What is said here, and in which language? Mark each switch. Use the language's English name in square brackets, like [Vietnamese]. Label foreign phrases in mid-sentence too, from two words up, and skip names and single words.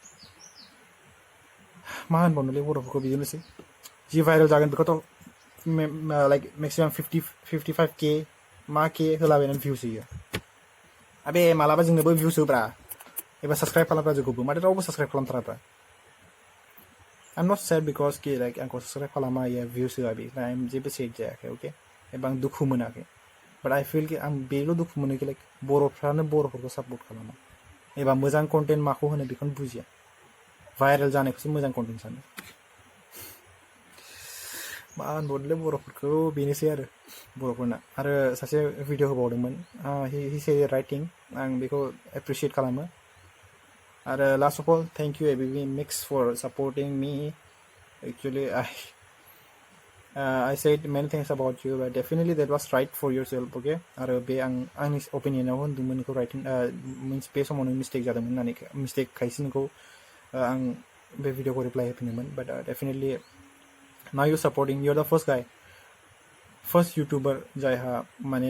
[Bodo] मा होनबावनोलै बर'फोरखौ बिदिनोसै जि भाइरेल जागोन बेखौथ' [English] like maximum [Bodo] 55K मा के होलाबायनानै भिउस होयो आबे मालाबा जोंनोबो भिउस होब्रा एबा साबस्क्राइब खालामब्रा जोंखौबो माथो रावबो साबस्क्राइब खालामथाराब्रा [English] I am not sad because [Bodo] कि लाइक आंखौ साबस्क्राइब खालामा या भिउस होआ बे आं जेबो सेड जायाखै अके एबा आं दुखु मोनाखै [English] but I feel [Bodo] कि आं बेल' दुखु मोनो कि लाइक बर'फ्रानो बर'फोरखौ सापर्ट खालामा एबा मोजां कन्टेन्ट माखौ होनो बेखौनो बुजिया भाइरेल जानायखौसो मोजां कन्टेन्ट सानो मा होनबावनोलै बर'फोरखौ बेनोसै आरो बर'फोरना आरो सासे भिडिअ होबावदोंमोन [English] he say writing [Bodo] आं बेखौ एप्रिसिएट खालामो आरो [English] last of all thank you ABmix for supporting me actually I said many things about you, but definitely that was right for yourself, okay? [Bodo] आरो बे आंनि ओपिनियनाव होनदोंमोन नोंखौ राइटिं मिन्स बे समाव नों मिस्टेक जादोंमोन होननानै मिस्टेक खायसे नोंखौ आं बे भिडिअखौ रिप्लाइ होफिनदोंमोन [English] but definitely now you supporting you are the first YouTuber [Bodo] जायहा माने